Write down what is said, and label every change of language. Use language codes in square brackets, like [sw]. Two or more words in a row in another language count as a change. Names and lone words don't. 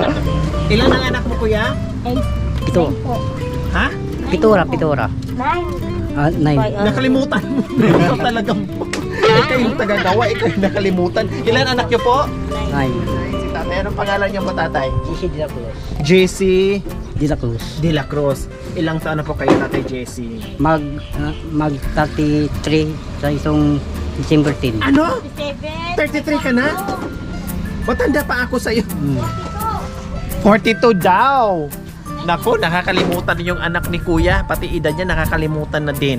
[tl] Ilan ang anak mo kuya? Pito. Nine po. Ha? Pitura. 9. Nine. Nakalimutan mo. Ikaw talagang po. Ikaw yung tagagawa, ikaw yung nakalimutan. Ilan anak niyo po? Nine. Si tatay, anong pangalan niyo po tatay? GC de la Cruz. JC De la Cruz. De La Cruz. Ilang taon na po kayo tatay JC? Mag 33 sa isang December 10. Ano? 7. 33 ka na? Matanda pa ako sa'yo. Hmm. 42 daw. Naku, nakakalimutan yung anak ni kuya. Pati edad niya nakakalimutan na din.